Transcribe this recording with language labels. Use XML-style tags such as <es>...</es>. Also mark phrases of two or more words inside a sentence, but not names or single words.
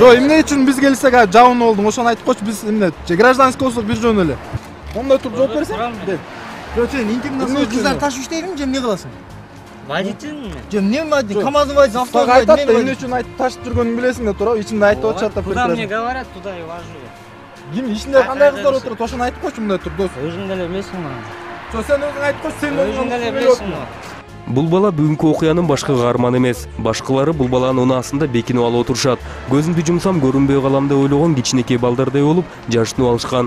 <ky>Жок, эмне үчүн биз келсек жабын болдуң, ошону айтып койчу. Биз эмне, гражданский болсок бир жөн эле. Оңдой туруп жооп берсең? Жок, сен интимный кыздар ташып иштейдиң, же эмне кыласың? Водительми? Жок, эмне водитель? КамАЗдын водитель, автоваз айтат да, эмне үчүн айтып ташып жүргөнүн билесиң да туруп, ичинде айтып атышат да.</ky> <ru>Куда мне говорят, туда и вожу.</ru> <ky>Ким ичинде кандай кыздар отурат, ошону айтып койчу мындай туруп, дос. Өзүң деле билесиң мына. Жок, сен өзүң айтып койчу, сен өзүң деле билесиң. Бул бала бүгүнкү окуянын башкы каарманы эмес. Башкалары бул баланын унаасында бекинип алып отурушат. Көзүмдү жумсам көрүнбөй калам деп ойлогон кичинекей балдардай болуп жашынып алышкан.</ky>